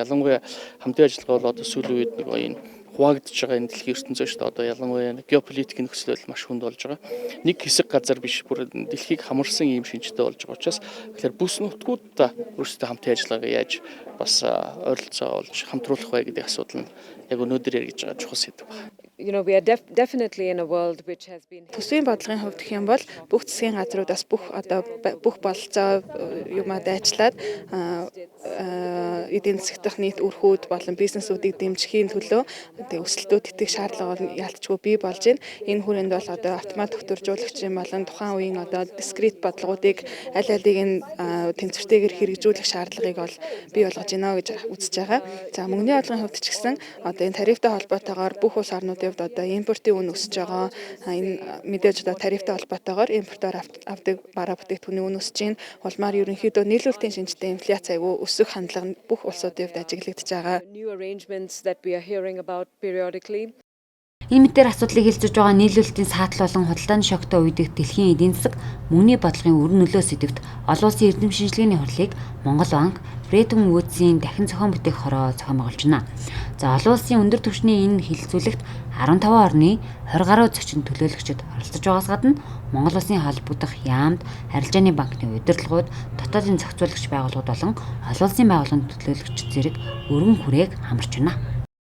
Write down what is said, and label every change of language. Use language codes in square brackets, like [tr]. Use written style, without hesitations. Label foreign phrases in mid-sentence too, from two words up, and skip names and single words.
[mn] Ялангуяа хамтын ажиллагаа бол одоо сүүлийн үед нэг энэ хуваагдж байгаа энэ дэлхийн ертөнцийн шүү дээ. Одоо ялангуяа геополитикийн нөхцөл байдал маш хүнд болж байгаа. Нэг хэсэг газар биш бүр дэлхийг хамарсан ийм шинжтэй болж байгаа учраас тэгэхээр бүс нутгуудаа өөрсдөө хамтын ажиллагаагаа яаж бас ойролцоо олж хамтруулах вэ гэдэг асуудал нь яг өнөөдөр яригдж байгаа чухал сэдв байна. [en] We are definitely in a world which has been [mn] төсвийн бодлогын хувьд гэх юм бол бүх засгийн газруудаас бүх бололцоо юмад ажиллаад эдийн засгт нийт өрхүүд болон бизнесүүдийг дэмжихийн төлөө өсөлтөд итгэх шаардлага нь ялцчгүй бий болж байна. Энэ хүрээнд бол одоо автомат төвтөржүүлэгчийн болон тухайн үеийн одоо дискрет бодлогуудыг аль алийг нь тэнцвэртэйгээр хэрэгжүүлэх шаардлагыг бол бий болгож байна гэж үзэж байгаа. За мөнгөний бодлогын хувьд ч гэсэн одоо энэ тарифтай холбоотойгоор бүх улс орнуудын одоо импортын үн өсөж байгаа. Энэ мэдээж одоо тарифтай холбоотойгоор импортоор авдаг бараа бүтээгдэхүүний үн өсөж байна. Улмаар ерөнхийдөө нийлүүлэлтийн шинжтэй инфляц аягүй өсөх хандлага бүх улсуудын хувьд ажиглагдж байгаа. [en] new arrangements that we are hearing about periodically. [mn] Энэ мэтээр асуудлыг хэлцэж байгаа нийлүүлэлтийн саатал болон худалдааны шоктой үедэх дэлхийн эдийн засаг мөнгөний бодлогын өрн нөлөө сэдвт олон улсын эрдэм шинжилгээний хурлыг Монгол банк Бреттон Вудсийн дахин зохион бүтээх хороо зохион байгуулж байна. За олон улсын өндөр түвшний энэ хэлэлцүүлэгт 15 орны 20 гаруй зочин төлөөлөгчид оролцож байгаас гадна Монгол улсын холбогдох яамд арилжааны банкны удирдлагууд, дотоодын зохицуулагч байгууллагууд болон олон улсын байгууллагын төлөөлөгч зэрэг өргөн хүрээг хамарч байна.